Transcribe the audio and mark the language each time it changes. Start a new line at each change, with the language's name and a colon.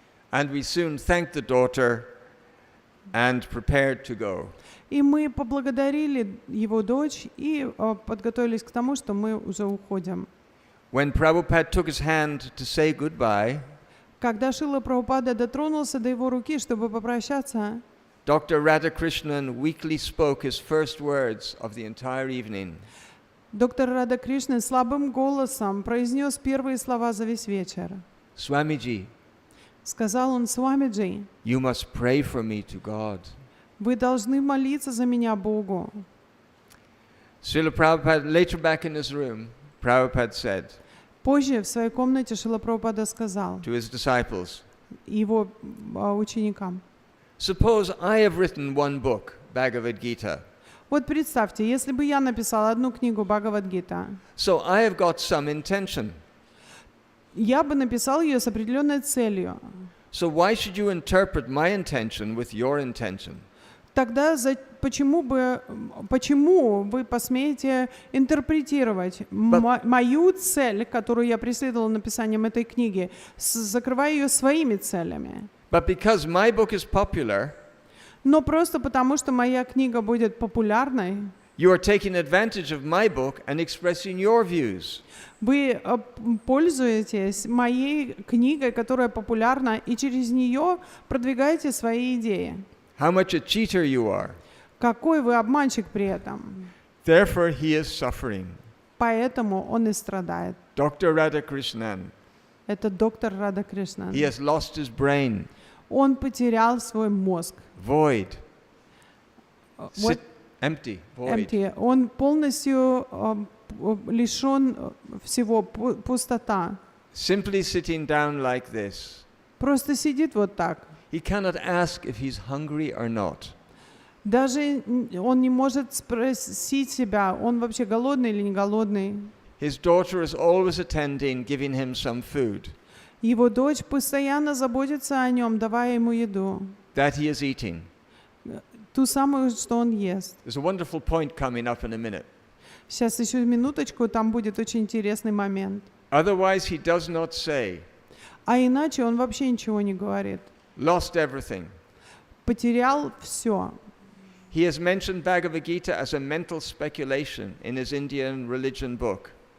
English: And we soon thanked the daughter and prepared to go.
Russian: И мы поблагодарили его дочь и подготовились к тому, что мы уже уходим.
English: When Prabhupada took his hand to say goodbye,
Russian: когда Шрила Прабхупада дотронулся до его руки, чтобы попрощаться,
English: Dr. Radhakrishnan weakly spoke his first words of the entire evening.
Russian: Доктор Рада Кришна слабым голосом произнес первые слова за весь вечер.
English: Swamiji,
Russian: сказал он: Swamiji,
English: you must pray for me to God.
Russian: Вы должны молиться за меня Богу.
English: Srila Prabhupada, later back in his room, Prabhupada said
Russian: позже в своей комнате Шрила Прабхупада сказал
English: to his disciples,
Russian: его ученикам:
English: suppose I have written one book, Bhagavad Gita.
Russian: Вот представьте, если бы я написал одну книгу Бхагавад-гита,
English: so I have got some intention.
Russian: Я бы написал ее с определенной целью.
English: So why should you interpret my intention with your intention?
Russian: Тогда почему вы посмеете интерпретировать мою цель, которую я преследовал написанием этой книги, закрывая ее своими целями?
English: But because my book is popular,
Russian: но просто потому, что моя книга будет популярной,
English: you are taking advantage of my book and expressing your views.
Russian: Вы пользуетесь моей книгой, которая популярна, и через нее продвигаете свои идеи.
English: How much a cheater you are.
Russian: Какой вы обманщик при этом.
English: Therefore he is suffering.
Russian: Поэтому он и страдает.
English: Dr. Radhakrishnan.
Russian: Это доктор Рада Кришнан.
English: He has lost his brain.
Russian: Он потерял свой мозг.
English: void,
Russian: Вот
English: empty, void. empty.
Russian: Он полностью лишен всего, пустота.
English: Simply sitting down like this.
Russian: Просто сидит вот так.
English: He cannot ask if he's hungry or not.
Russian: Даже он не может спросить себя, он вообще голодный или не голодный.
English: His daughter is always attending, giving him some food
Russian: Его дочь постоянно заботится о нем, давая ему еду.
English: that he is eating.
Russian: Ту самую, что он ест.
English: There's a wonderful point coming up in a minute.
Russian: Сейчас еще минуточку, там будет очень интересный момент.
English: Otherwise, he does not say,
Russian: А иначе он вообще ничего не говорит.
English: lost everything.
Russian: Потерял все.
English: He has mentioned Bhagavad Gita as a mental speculation in his Indian religion book.